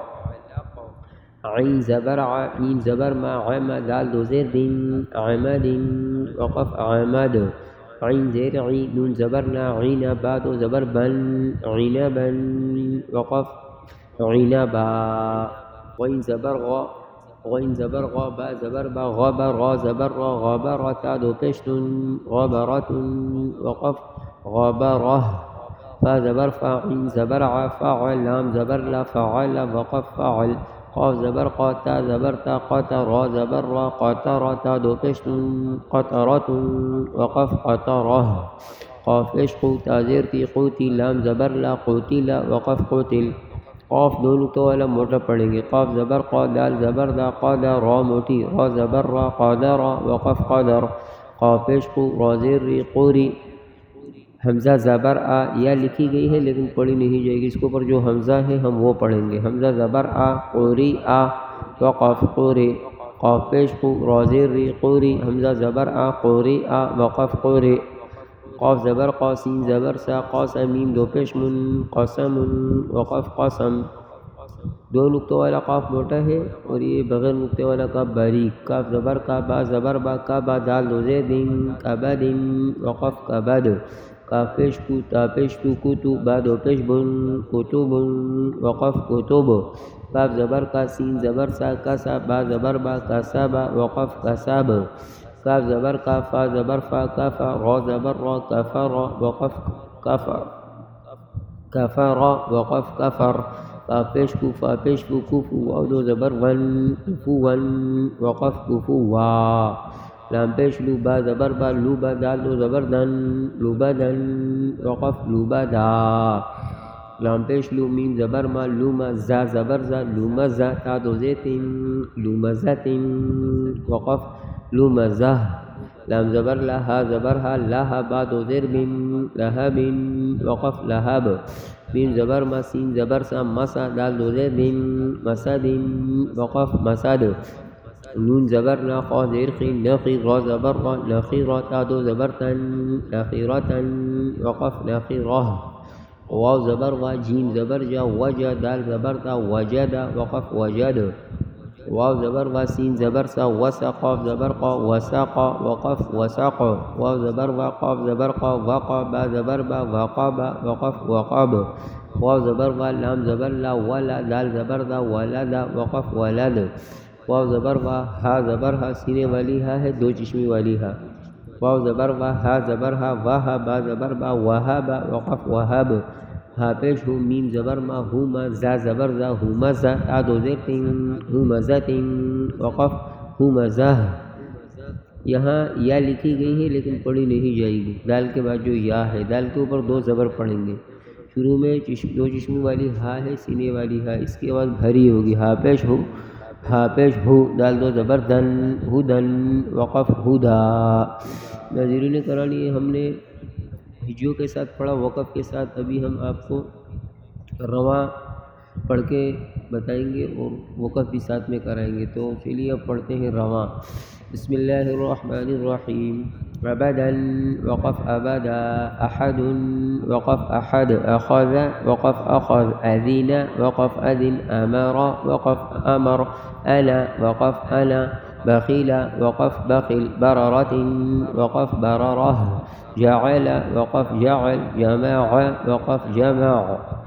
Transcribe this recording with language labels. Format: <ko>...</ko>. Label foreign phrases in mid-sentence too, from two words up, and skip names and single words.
<ur>عین زبر ع میم زبر ما عم دال دو زیر دن عمد وقف عمد، عین زیر عی نون زبر نا عین با دو زبر بن عنبا وقف عنبا، غین زبر غا غین زبر غا با زبر با غبر غا زبر را غبرت دو پیشتن غبرت وقف غبره، فا زبر فا عین زبر ع فعل لام زبر لا فعل وقف فعل، قاف زبر قا تا زبر تا قطر را زبر را قطرت دو پیشتن قطرت وقف قطره، قاف پیش قو تا زیر تی قوتی لام زبر لا قوتیل وقف قوتل، قاف دو نقطہ والا موٹا پڑھیں گے، قاف زبر قا دال زبر دا قادر را موٹی را زبر را قادر وقف قادر، قاف پیش قو را زیر ری قوری، حمزہ زبر آ یا لکھی گئی ہے لیکن پڑھی نہیں جائے گی، اس کے اوپر جو حمزہ ہے ہم وہ پڑھیں گے، حمزہ زبر آ قوری آ وقف قوری، قاف پیش قو را زیر ری قوری، حمزہ زبر آ قوری آ وقف قوری، قاف زبر قا سین زبر سا قاسم میم دو پیش من قسم وقف قسم، دو نقطہ والا قاف موٹا ہے اور یہ بغیر نقطے والا قاف باریک، کاف زبر کا با زبر با کا با دال دو زیر دن کبد وقف کبد، کاف پیش کو تا پیش تو کتو با دو پیش بن کتب وقف کتب، کاف زبر کا سین زبر سا کسا با زبر با کسا با وقف کسب، کاف زبر کا فا زبر فا کفا را زبر را کفر وقف کفر کفر وقف کفر، کاف پیش کو فا پیش کو کفو واو دو زبر ون کفو ون وقف کفوا، لام پیش لو با زبر با لو با دال دو زبر دن لو بدن وقف لو بدا، لام پیش لو میم زبر ما لوم زا زبر زا لوم زا تا دو زیتن لوم زتن وقف لوم زہ، لام زبر لا ہا زبر ہا لا با دو زیر بن لہب وقف لہب، میم زبر ما سین زبر سا مسا دال دو زیر دن مسد وقف مسد، نون زبر نا خا زیر خین نخی را زبر را نخی را تا دو زبر تن نخی را تن وقف نخی راہ، واو زبر وا جیم زبر جا وجا دال زبر تا وجد وقف وجد، واو زبر وا سین زبر سا وسا قاف زبر قا وساق وقف وساق، واو زبر وا قاف زبر قا وقا با زبر با وقاب وقف وقاب، واو زبر وا لام زبر لا ولا دال زبر دا ولد وقف ولد، واو زبر وا ہا زبر ہا سینے والی ہا ہے دو چشمی والی ہا، واو زبر وا ہا زبر ہا واہ با زبر با وہب وقف وہب، ہا پیش ہو میم زبر ما ہوما زا زبر زا ہومزا تا دو زیر تن ہومزتن وقف ہومزہ، یہاں یا لکھی گئی ہے لیکن پڑھی نہیں جائے گی، دال کے بعد جو یا ہے دال کے اوپر دو زبر پڑھیں گے، شروع میں دو چشمی والی ہا ہے سینے والی ہا، اس کے بعد بھری ہوگی، ہا پیش ہو دال دو زبر دن ہدن وقف ہدا، ناظرین کرام یہ ہم نے ہجوں کے ساتھ پڑھا وقف کے ساتھ، ابھی ہم آپ کو رواں پڑھ کے بتائیں گے اور وقف بھی ساتھ میں کرائیں گے، تو چلیے اب پڑھتے ہیں رواں،</ur> <ar>بسم اللہ الرحمن الرحیم،</ar> <ur>عبدا وقف ابدا، احد وقف احد، اخذ وقف اخذ، اذن وقف اذن، امر وقف امر، انا وقف انا، بخیل وقف بخل، بررت وقف بررہ، جعل وقف جعل، جماع وقف جمع،</ur>